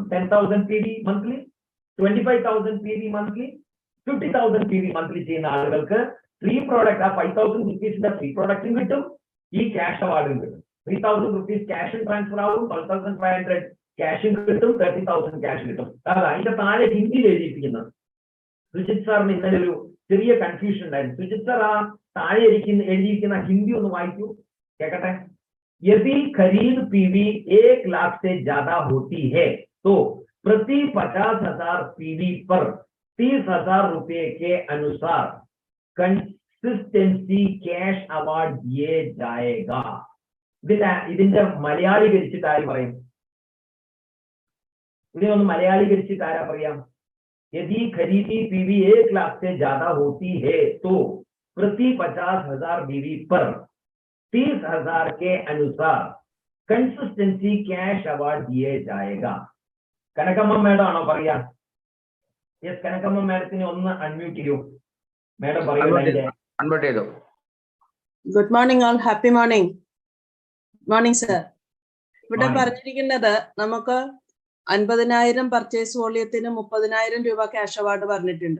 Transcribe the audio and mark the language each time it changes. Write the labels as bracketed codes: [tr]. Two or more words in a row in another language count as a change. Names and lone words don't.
[ml] 10,000 [en] PV monthly, [ml] 25,000 [en] PV monthly, [ml] 50,000 [en] PV monthly [ml] ചെയ്യുന്ന ആളുകൾക്ക് [en] free product, [ml] ആ 5,000 rupeesന്റെ [en] free product [ml] കിട്ടും, ഈ [en] cash award [ml] കിട്ടും. 3,000 [en] rupees cash [ml] ട്രാൻസ്ഫർ ആവും, 12,500 ക്യാഷും കിട്ടും, 30,000 ക്യാഷ് കിട്ടും. അതാ അതിന്റെ താഴെ ഹിന്ദിയിൽ എഴുതിയിരിക്കുന്നത്. സുജിത് സാറിന് ഇന്നലെ ഒരു ചെറിയ കൺഫ്യൂഷൻ ഉണ്ടായിരുന്നു. സുജിത് സാർ ആ താഴെ എഴുതിയിരിക്കുന്ന ഹിന്ദി ഒന്ന് വായിക്കൂ, കേക്കട്ടെ. [hi] यदि खरीद PV 1 लाख से ज्यादा होती है तो प्रति 50,000 PV पर 30,000 रुपए के अनुसार [en] consistency cash award [hi] दिए जाएगा. [ml] ഇതിന്റെ മലയാളീകരിച്ചിട്ട് ആര് പറയും? ഇതിനൊന്ന് മലയാളീകരിച്ചിട്ട് ആരാ പറയാം? [hi] यदि खरीदी PV 1 लाख से ज्यादा होती है तो प्रति 50,000 PV पर 30,000 के अनुसार [en] consistency cash award [hi] दिए जाएगा. [ml] കനകമ്മ മേഡം ആണോ പറയാ? യെസ്, കനകമ്മ മേഡത്തിനെ ഒന്ന് അൺമ്യൂട്ട് ചെയ്യൂ. മേഡം പറയൂ. [en] Good morning all, happy morning. Morning sir. [ml] ഇവിടെ പറഞ്ഞിരിക്കുന്നത് നമുക്ക് 50,000 [en] purchase volume [ml] 30,000 രൂപ [en] cash award [ml] പറഞ്ഞിട്ടുണ്ട്.